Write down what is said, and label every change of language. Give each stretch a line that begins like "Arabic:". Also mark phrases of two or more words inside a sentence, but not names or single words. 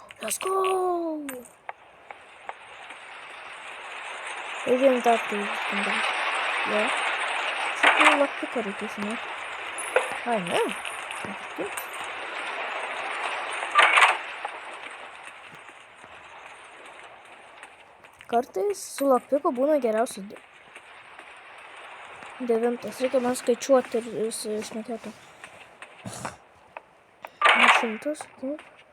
English: Let's go!
Turkish: Evim tatlı üstünde. Ya. Şu kulaklık hareketini. Aynen.
Lithuanian: Kartais su lakpiuku būna geriausias. Devintas. Reikia man skaičiuoti ir šnekėti. 100. Taip.